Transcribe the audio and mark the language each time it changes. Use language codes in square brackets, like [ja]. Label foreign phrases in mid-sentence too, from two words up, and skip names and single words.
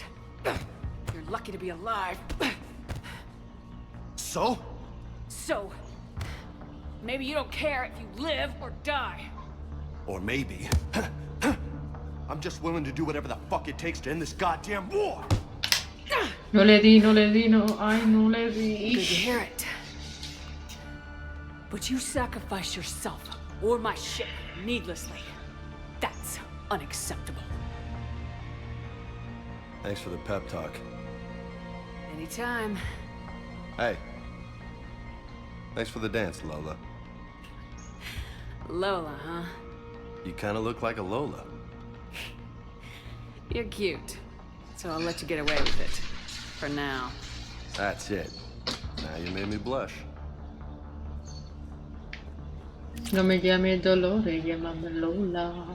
[en] You're lucky to be alive. So? So, maybe you don't care if you live or die. Or maybe... I'm just willing to do whatever the fuck it takes to end this goddamn war! [es] No le di, no le di, no, ay, no le di. [en] Good to hear it. But you sacrifice yourself or my ship needlessly. That's unacceptable. Thanks for the pep talk. Anytime. Hey. Thanks for the dance, Lola. Lola, huh? You kinda look like a Lola. You're cute. So I'll let you get away with it. For now. That's it. Now you made me blush. [es] No me llame Dolores, llámame Lola.